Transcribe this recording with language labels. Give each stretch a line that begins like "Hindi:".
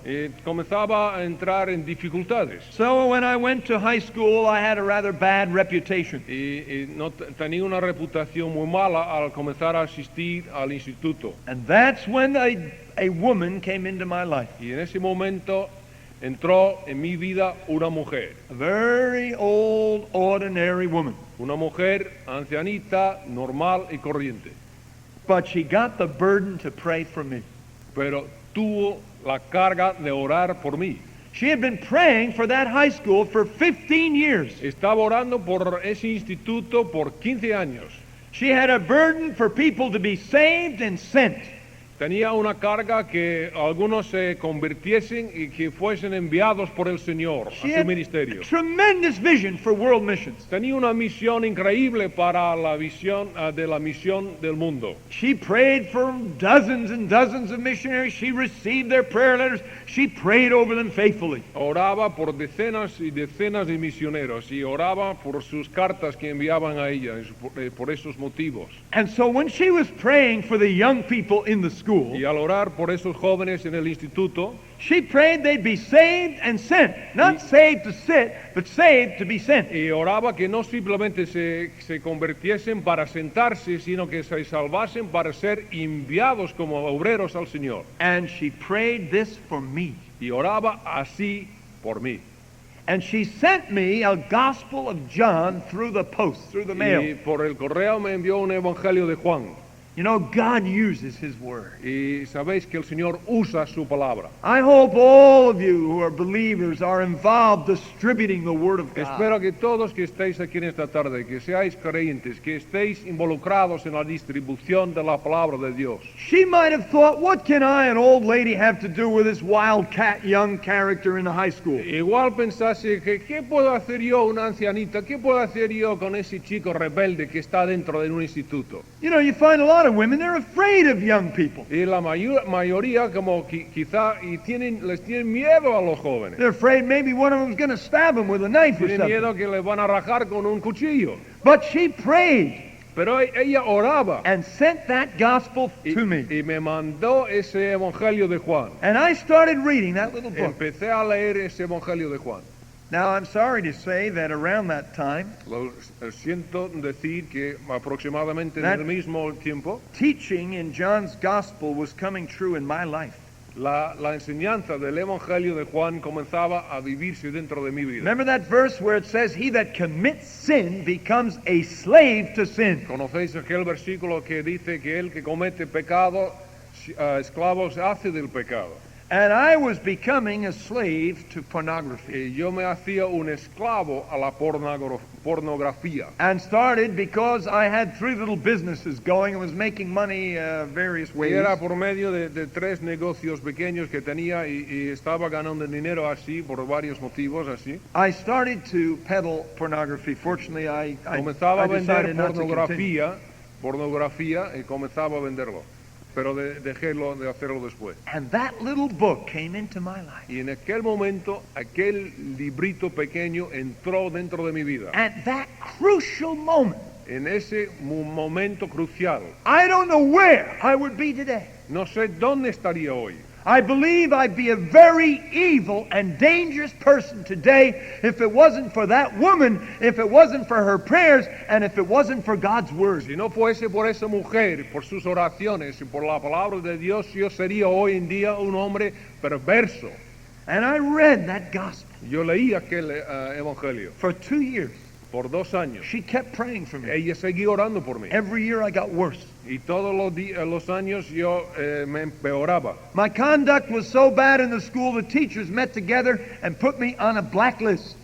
Spanish: Y comenzaba a entrar en dificultades.
English: So when I went to high school, I had a rather bad reputation.
Spanish: Y no tenía una reputación muy mala al comenzar a asistir al instituto.
English: And that's when a woman came into my life.
Spanish: Y en ese momento entró en mi vida una mujer.
English: A very old, ordinary woman.
Spanish: Una mujer ancianita, normal y corriente.
English: But she got the burden to pray for me.
Spanish: Pero tuvo la carga de orar por mí.
English: She had been praying for that high school for 15 years.
Spanish: Estaba orando por ese instituto por 15 años.
English: She had a burden for people to be saved and sent.
Spanish: Tenía una carga que algunos se convirtiesen y que fuesen enviados por el Señor
English: She
Spanish: a su
English: had
Spanish: ministerio.
English: a tremendous vision for world missions.
Spanish: Tenía una misión increíble para la visión de la misión del mundo.
English: She prayed for dozens and dozens of missionaries. She received their prayer letters. She prayed over them faithfully.
Spanish: Oraba por decenas y decenas de misioneros y oraba por sus cartas que enviaban a ella por esos motivos.
English: And so when she was praying for the young people in the school,
Spanish: Y al orar por esos jóvenes en el instituto,
English: she prayed they'd be saved and sent. Not saved to sit, but saved to be sent.
Spanish: y oraba que no simplemente se convirtiesen para sentarse, sino que se salvasen para ser enviados como obreros al Señor.
English: And she prayed this for me.
Spanish: Y oraba así por mí.
English: And she sent me a Gospel of John through the post, through the mail.
Spanish: Y por el correo me envió un evangelio de Juan.
English: You know, God uses His Word.
Spanish: Y sabéis que el Señor usa su palabra.
English: I hope all of you who are believers are involved distributing the Word of God.
Spanish: Espero que todos que estéis aquí en esta tarde, que seáis creyentes, que estéis involucrados en la distribución de la palabra de Dios.
English: She might have thought, what can I, an old lady, have to do with this wildcat young character in the high school?
Spanish: Igual pensase que ¿qué puedo hacer yo, una ancianita? ¿Qué puedo hacer yo con ese chico rebelde que está dentro de un instituto?
English: You know, you find a lot of women, they're afraid of young people.
Spanish: Y la mayoría como quizá les tienen miedo a los jóvenes.
English: They're afraid maybe one of them's going to stab them with a knife or
Spanish: Tienen
English: something.
Spanish: miedo que les van a rajar con un cuchillo.
English: But she prayed
Spanish: Pero ella oraba
English: and sent that gospel
Spanish: y,
English: to me.
Spanish: y me mandó ese evangelio de Juan.
English: And I started reading that little book.
Spanish: Empecé a leer ese evangelio de Juan.
English: Now, I'm sorry to say that around that time,
Spanish: Siento decir que aproximadamente en
English: That-
Spanish: el mismo tiempo,
English: teaching in John's gospel was coming true in my life.
Spanish: la enseñanza del evangelio de Juan comenzaba a vivirse dentro de mi vida.
English: Remember that verse where it says, he that commits sin becomes a slave to sin.
Spanish: ¿Conocéis aquel versículo que dice que el que comete pecado, esclavo se hace del pecado?
English: And I was becoming a slave to pornography.
Spanish: Y yo me hacía un esclavo a la pornografía.
English: And started because I had 3 little businesses going and was making money various
Spanish: Y
English: ways.
Spanish: era por medio de 3 negocios pequeños que tenía y estaba ganando dinero así por varios motivos así.
English: I started to peddle pornography. Fortunately, Comenzaba a decided not to continue.
Spanish: pornografía y comenzaba a venderlo. Pero dejé de hacerlo después.
English: And that little book came into my life.
Spanish: Y en aquel momento, aquel librito pequeño entró dentro de mi vida.
English: At that crucial moment,
Spanish: En ese momento crucial,
English: I don't know where I would be today.
Spanish: no sé dónde estaría hoy.
English: I believe I'd be a very evil and dangerous person today if it wasn't for that woman, if it wasn't for her prayers, and if it wasn't for God's word.
Spanish: Si no fuese por esa mujer, por sus oraciones y por la palabra de Dios, yo sería hoy en día un hombre perverso.
English: And I read that gospel
Spanish: Yo leí aquel evangelio
English: for 2 years.
Spanish: por 2 años.
English: She kept praying for me.
Spanish: Ella seguía orando por mí.
English: Every year I got worse.
Spanish: Y todos los años yo me empeoraba.
English: My conduct was so bad in the school, the teachers met together and put me on a blacklist.